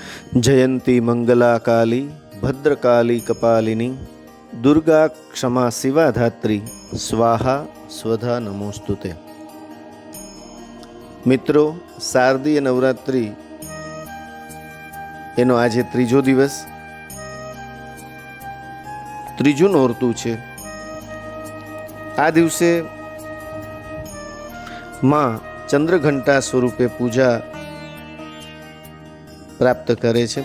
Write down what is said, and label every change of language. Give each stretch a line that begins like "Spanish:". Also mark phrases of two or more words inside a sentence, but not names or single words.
Sanskrit: जयंती मंगला काली भद्रकाली कपालिनी दुर्गा क्षमा शिवा धात्री स्वाहा स्वधा नमोस्तुते।
Gujarati: મિત્રો, શારદીય નવરાત્રિ એનો આજે ત્રીજો દિવસ, ત્રીજું નોરતું છે। આ દિવસે માં ચંદ્રઘંટા સ્વરૂપે પૂજા પ્રાપ્ત કરે છે।